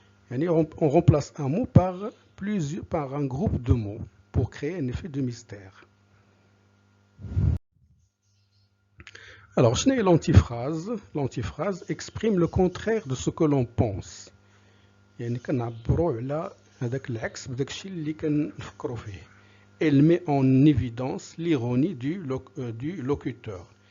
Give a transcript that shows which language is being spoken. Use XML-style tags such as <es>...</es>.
<fr>يعني on remplace un mot par un groupe de mots pour créer un effet de mystère. Alors,</fr> <ar>شنو هي</ar> <fr>l'antiphrase? L'antiphrase exprime le contraire de ce que l'on pense.</fr> <ar>يعني كنعبروا على هذاك العكس بداك الشيء اللي كنفكروا فيه.</ar> <fr>Elle met en évidence l'ironie du locuteur.</fr>